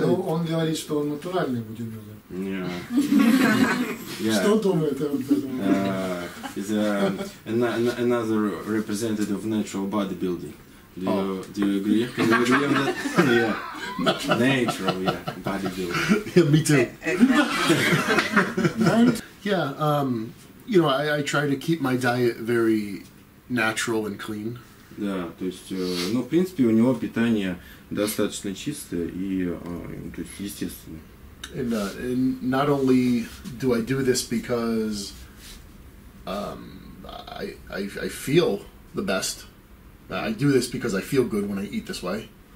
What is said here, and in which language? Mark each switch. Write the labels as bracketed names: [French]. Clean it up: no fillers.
[Russian] Ну, он говорит, что он натуральный бодибилдер. Что думает об этом? [English] Is another representative of natural bodybuilding. Do you agree? Can you agree on that? Yeah. Natural, bodybuilding. Yeah, me too. Yeah, you know, I try to keep my diet very natural and clean. [Russian] Да, то есть, ну, в принципе, у него питание достаточно чистое и, то есть, естественное. [English] And not only do I do this because I feel the best. I do this because I feel good when I eat this way.